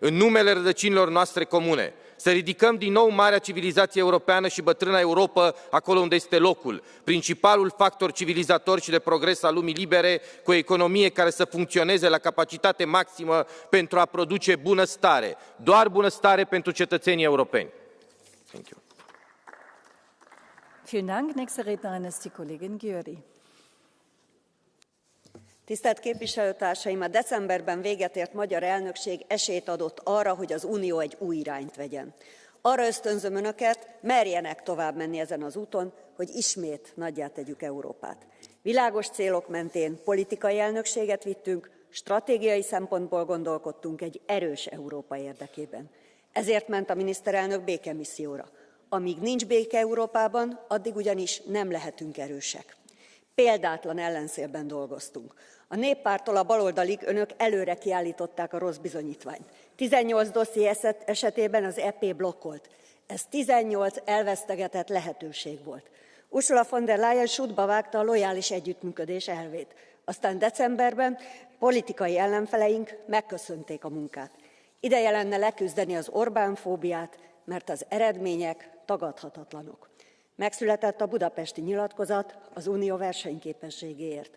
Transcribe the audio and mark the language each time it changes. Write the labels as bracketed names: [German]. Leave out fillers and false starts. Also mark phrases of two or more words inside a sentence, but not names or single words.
[Romanian] în numele rădăcinilor noastre comune, să ridicăm din nou marea civilizație europeană și bătrâna Europă acolo unde este locul, principalul factor civilizator și de progres al lumii libere, cu o economie care să funcționeze la capacitate maximă pentru a produce bunăstare, doar bunăstare pentru cetățenii europeni. [English] Thank you. [German] Vielen Dank. Nächste Rednerin ist die Kollegin Győri. [Hungarian] Tisztelt képviselőtársaim! A decemberben véget ért magyar elnökség esélyt adott arra, hogy az Unió egy új irányt vegyen. Arra ösztönzöm önöket, merjenek tovább menni ezen az úton, hogy ismét nagyjá tegyük Európát. Világos célok mentén politikai elnökséget vittünk, stratégiai szempontból gondolkodtunk egy erős Európa érdekében. Ezért ment a miniszterelnök békemisszióra. Amíg nincs béke Európában, addig ugyanis nem lehetünk erősek. Példátlan ellenszélben dolgoztunk. A néppárttól a baloldalig önök előre kiállították a rossz bizonyítványt. 18 dosszié esetében az EP blokkolt. Ez 18 elvesztegetett lehetőség volt. Ursula von der Leyen sútba vágta a lojális együttműködés elvét. Aztán decemberben politikai ellenfeleink megköszönték a munkát. Ideje lenne leküzdeni az Orbán-fóbiát, mert az eredmények tagadhatatlanok. Megszületett a budapesti nyilatkozat az unió versenyképességéért.